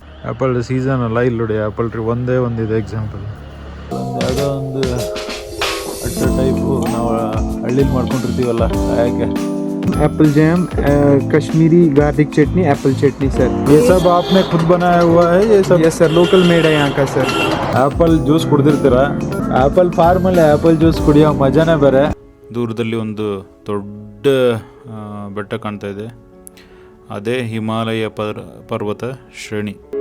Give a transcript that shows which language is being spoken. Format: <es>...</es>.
<kn>Apple season ಅಲ್ಲ, ಇಲ್ಲಿ ನೋಡಿ ಆ್ಯಪಲ್ ಟ್ರೀ ಒಂದೇ ಒಂದಿದೆ ಎಕ್ಸಾಂಪಲ್. ಯಾವುದೋ ಒಂದು ಅಡ್ಡ ಟೈಪು ನಾವು ಹಳ್ಳಿಲಿ ಮಾಡ್ಕೊಂಡಿರ್ತೀವಲ್ಲ ಯಾಕೆ.</kn> <hi>एप्पल जैम, कश्मीरी गार्लिक चटनी, एप्पल चटनी सर. ये सब आपने खुद बनाया हुआ है? ये सब? यस सर, लोकल मेड है यहाँ का सर.</hi> <kn>Apple juice ಕುಡ್ದಿರ್ತೀರ? ಆ್ಯಪಲ್ ಫಾರ್ಮಲ್ಲಿ ಆ್ಯಪಲ್ ಜ್ಯೂಸ್ ಕುಡಿಯೋ ಮಜಾನೇ ಬೇರೆ. ದೂರದಲ್ಲಿ ಒಂದು ದೊಡ್ಡ ಬೆಟ್ಟ ಕಾಣ್ತಾ ಇದೆ, ಅದೇ ಹಿಮಾಲಯ ಪರ್ವತ ಶ್ರೇಣಿ.</kn>